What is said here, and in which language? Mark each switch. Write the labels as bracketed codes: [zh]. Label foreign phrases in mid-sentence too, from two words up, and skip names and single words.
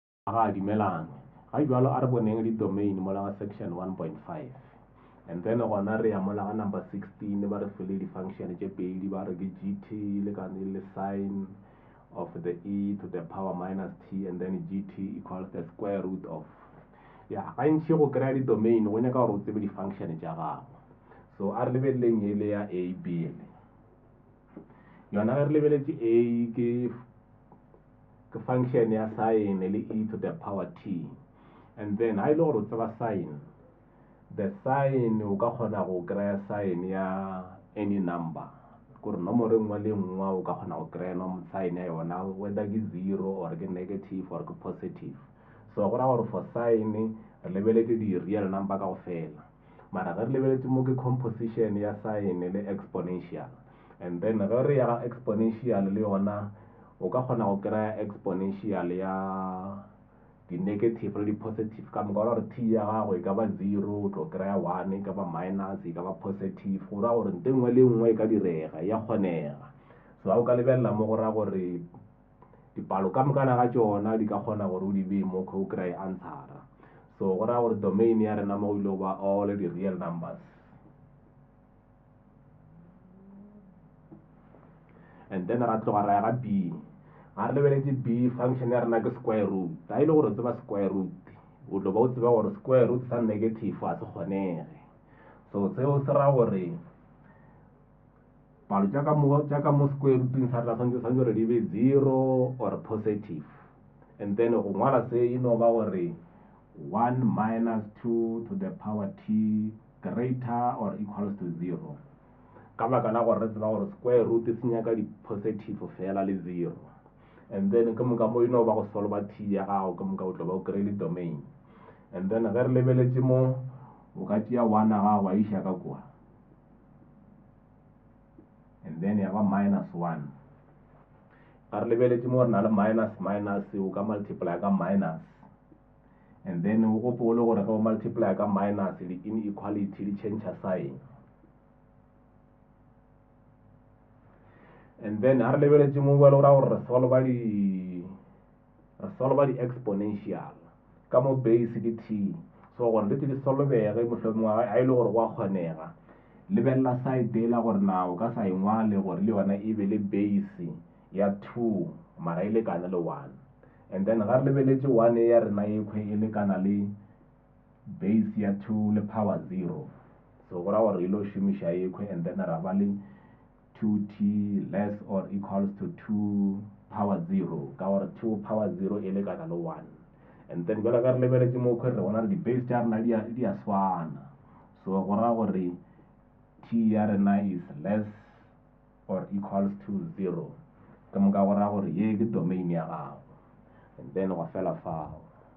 [nso] ga dimelang ga jwalo a re boneng di domain mo la [en] section 1.5 and then [nso] gona re ya mo la number 16 ba re file di function tše pedi ba re ke gt le ka le [en] sign of the e to the power minus t and then gt equals the square root of [nso] ya gantši go kry di domain go nyaka gore o tsebe di function tša gago. So a re lebeleleng ele ya a b yona ge re lebeletše a ke function ya sign le [en] e to the power t and then [nso] ha ile gore o tseba sign, [en] the sign [nso] o ka kgona go kry sign ya [en] any number [nso] gore nomoro nngwe le nngwe o ka kgona go kry sign ya yona whether ke 0 or ke negative or ke positive. So go ra gore [en] for sign [nso] re lebeletse di [en] real number [nso] ka go fela mara ge re lebeletse mo ke composition ya sign le exponential [en] and then [nso] ge re ya exponential le yona o ka kgona go kry exponential ya di negative le di positive ka moka gore t ya gago e ka ba 0 o tlo kry 1 e ka ba minus e ka ba positive go ra gore nte nngwe le nngwe e ka direga ya kgonega. So ha o ka lebelela mo go ra gore dipalo ka mokana ga tšona di ka kgona gore o di bee mo o kry answer. So go ra gore domain ya rena mo go ile go ba [en] all the real numbers and then [nso] ra tloga ra ya ga b ga re lebeletse b function ya rena ke [en] square root [nso] ha ile gore tseba [en] square root [nso] o tlo ba o tseba gore [en] square root [nso] sa negative a se kgonege. So seo se ra gore palo tša ka mo [en] square rooting [nso] sa rena santse gore di be [en] 0 or positive and then [nso] go ngwala se e no ba gore [en] 1 minus 2 to the power t greater or equals to 0 [nso] ka baka la gore re tseba gore [en] square root [nso] se nyaka di positive fela le 0 [en] and then [nso] ke moka mo ino ba go solva t ya gago ke moka o tlo ba o kry le domain [en] and then [nso] ge re lebeletse mo o ka tia 1 a gago a iša ka kwa [en] and then [nso] ya ba minus 1 ga re lebeletse mo re na le minus minus o ka multiply ka minus [en] and then [nso] o gopole gore ge o multiply ka minus le inequality di [en] change sign and then [nso] ha re lebeletse mo ba le gore re solva di exponential ka mo base ke t so gore le di solvege mohlomongwe a ile gore go a kgonega lebelela side e la gore na o ka sa engwale gore le yona e be le base ya 2 mara e lekana le 1 [en] and then [nso] ga re lebeletse 1 ya rena ekhwe e lekana le base ya 2 le power 0 so go ra gore ile o šomiša ekhwe [en] and then [nso] ra ba le [en] 2t less or equals to 2 power 0 [nso] ka gore [en] 2 power 0 [nso] e lekana le 1 [en] and then [nso] jwale ga re lebeletse mo khwe re bona re di base tša rena di a swana so go ra gore t ya rena [en] is less or equals to 0 [nso] ka moka go ra gore ye ke domain ya gago [en] and then [nso] go fela fao.